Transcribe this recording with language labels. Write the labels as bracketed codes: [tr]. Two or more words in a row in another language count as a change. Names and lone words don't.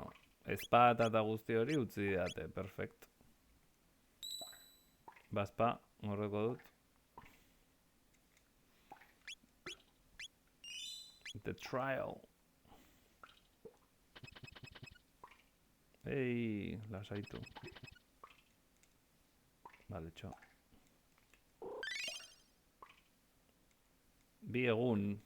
[eu] Espada eta guzti hori utzi didate, perfect. Bazpa, horreko dut. [en] The trial. [eu] Ei, lasaitu. Vale, txo. Bi egun.